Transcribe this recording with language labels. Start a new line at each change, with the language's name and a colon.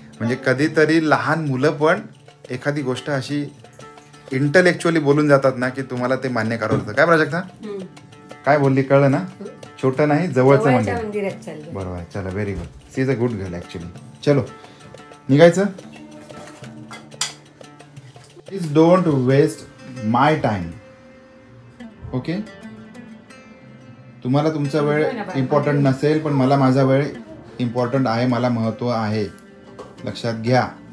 Marathi: म्हणजे कधीतरी लहान मुलं पण एखादी गोष्ट अशी इंटलेक्च्युअली बोलून जातात ना की तुम्हाला ते मान्य करावं लागतं. काय प्राजक्ता? काय बोलली कळलं ना? छोटं नाही, जवळचं मंदिर. बरोबर आहे. चला, very good.
English: She is a good girl actually.
Marathi: चलो निघायचं.
English: Please don't waste my time.
Marathi: Okay, तुम्हाला तुमचा वेळ इम्पॉर्टंट नसेल, पण मला माझा वेळ इम्पॉर्टंट आहे, मला महत्त्व आहे, लक्षात घ्या.